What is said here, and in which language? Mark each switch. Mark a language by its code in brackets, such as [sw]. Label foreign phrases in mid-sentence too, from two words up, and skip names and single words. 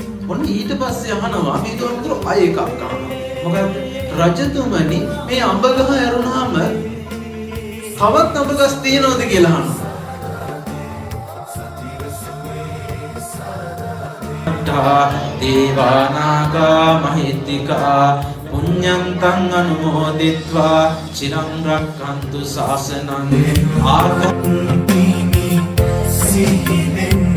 [si] ඔන්න ඊට පස්සේ අහනවා මේ දොරටු අය එකක් අහනවා. මොකද රජතුමනි මේ අඹ ගහ ඇරුණාම තවත් අඹ ගස් තියනවද කියලා අහනවා. [pi] දේවානාගා මහිත්‍තිකා පුඤ්ඤන්තං අනුමෝදිත්වා චිරං රක්ඛන්තු ශාසනං ආගම්පිනි සිහිනේ